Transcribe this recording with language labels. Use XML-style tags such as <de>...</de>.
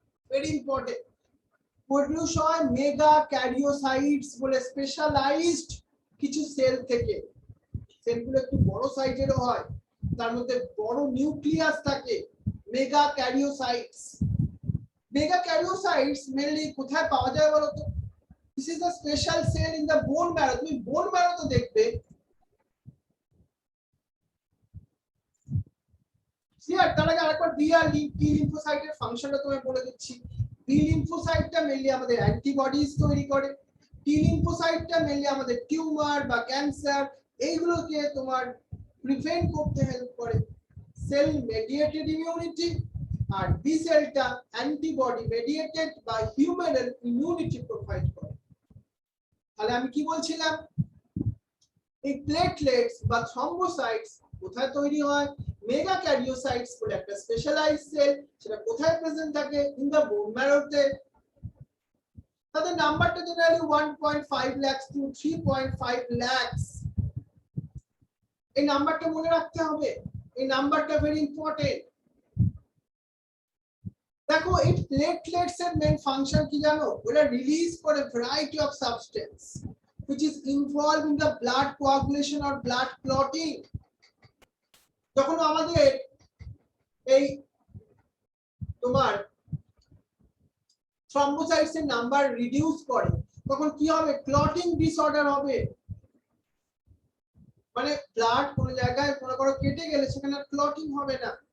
<bn>Very important, produce হয় mega ক্যারিওসাইটস বলে specialised কিছু সেল থেকে। সেলগুলো একটু বড় সাইজেরও হয়, তার মধ্যে বড় নিউক্লিয়াস থাকে, মেগা ক্যারিওসাইটস। মেগা ক্যারিওসাইটস মেনলি কোথায় পাওয়া যায় বলতো?</bn> <en>This is the special cell in the bone marrow.</en> <bn>তুমি bone marrow তো দেখবে। ক্লিয়ার? তার আগে আরেকবার বি আর টি লিম্ফোসাইটের ফাংশনটা তোমায় বলে দিচ্ছি। বি লিম্ফোসাইটটা মেইনলি আমাদের অ্যান্টিবডিজ তৈরি করে। টি লিম্ফোসাইটটা মেইনলি আমাদের টিউমার বা ক্যান্সার এইগুলোকে তোমার প্রিভেন্ট করতে হেল্প করে। সেল মেডিয়েটেড ইমিউনিটি, আর বি সেলটা অ্যান্টিবডি মেডিয়েটেড বা হিউম্যান ইমিউনিটি প্রোভাইড করে। তাহলে আমি কি বলছিলাম, এই প্লেটলেটস বা থ্রম্বোসাইটস কোথায় তৈরি হয়? মেগা ক্যারিওসাইটস বলে একটা স্পেশালাইজড সেল, সেটা কোথায় প্রেজেন্ট থাকে?</bn> <en>in the</en> <bn>বোন ম্যারোতে। তাদের নাম্বারটা জেনারেলি 1.5 লাখ টু 3.5 লাখ। এই নাম্বারটা মনে রাখতে হবে, এই নাম্বারটা ভেরি ইম্পর্টেন্ট। দেখো এই প্লেটলেটস এর মেইন ফাংশন কি জানো? ওরা রিলিজ করে</bn> <en>Variety of substance which is involved in the blood coagulation or blood clotting.</en> <bn>যখন আমাদের এই তোমার থ্রম্বোসাইটস এর নাম্বার রিডিউস করে, তখন কি হবে? ক্লটিং ডিসঅর্ডার হবে। মানে ব্লাড কোন জায়গায় মনে করো কেটে গেলে সেখানে ক্লটিং হবে না।</bn>